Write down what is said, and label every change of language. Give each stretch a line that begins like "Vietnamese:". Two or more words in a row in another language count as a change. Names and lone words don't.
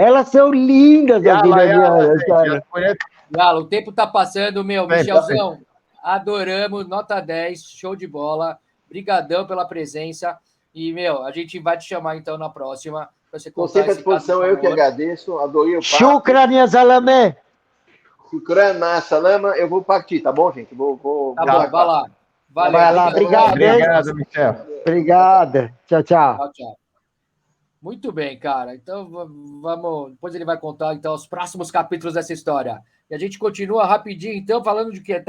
Portuguese: Elas são lindas, as iranianas, cara. Galo, o tempo tá passando, Michelzão, adoramos, nota 10, show de bola, brigadão pela presença, e, a gente vai te chamar, então, na próxima, para você contar. Estou sempre à disposição, eu que agradeço, adorei o papo.
Arabic: شكرًا، يا سلامة. شكرًا، نا سلامة,
Portuguese: eu vou partir, tá bom, gente? Vou tá bom, vai lá. Valeu, vai lá, obrigado. Obrigado, Michel. Obrigado. Tchau, tchau. Muito bem, cara. Então, vamos. Depois ele vai contar, então, os próximos capítulos dessa história. E a gente continua rapidinho, então, falando de quê?